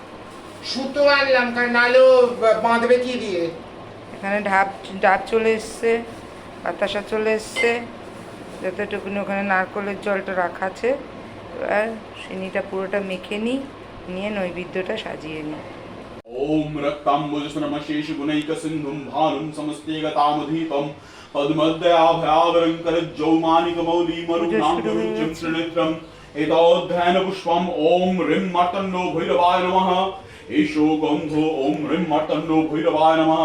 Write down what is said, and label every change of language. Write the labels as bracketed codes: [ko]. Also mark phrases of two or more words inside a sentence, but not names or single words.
[bn] সুতো আনলাম, কারণ নাহলে বাঁধবে কি দিয়ে। এখানে ডাব চলে এসছে, বাতাসা চলে এসছে, যতটুকুনি ওখানে নারকলের জলটা রাখা আছে। এবার চিনিটা পুরোটা মেখে নিয়ে নৈবেদ্যটা সাজিয়ে নিই। [sa] ओम रक्ताम्बुजस्नमशेषगुणैकसिन्धुं भानुं समस्तेगतामधीतं पद्मद्दयाभयावरङ्करज्जौमानिकमौलिमरुणाङ्गरुचिं त्रिनेत्रम् एतोऽध्ययनपुष्पम् ॐ ह्रीं मार्तण्डो भैरवाय नमः। एषो गन्धो ॐ ह्रीं मार्तण्डो भैरवाय नमः।